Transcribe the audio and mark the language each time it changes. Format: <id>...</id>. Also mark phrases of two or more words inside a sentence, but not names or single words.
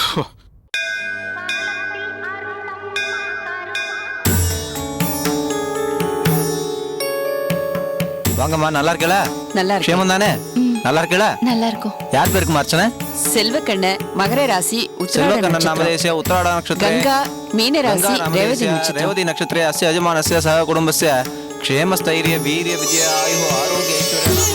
<ta>வாங்கம்மா, நல்லா இருக்கல? நல்லா இருக்கு. க்ஷேமம் தானே? நல்லா இருக்கல? நல்லா இருக்கும். யார் பேருக்கு அர்ச்சனை? செல்வக்கண்ண மகர ராசி</ta> <sa>सेल्वक्कण्णन् नामधेयस्य उत्तराषाढ नक्षत्रे</sa> <ta>கங்கா மீன ராசி ரேவதி நட்சத்திரம்</ta> <sa>रेवती नक्षत्रे अस्य यजमानस्य सह कुटुंबस्य क्षेमस्थैर्य वीर्य विजय आयु आरोग्य ऐश्वर्य</sa>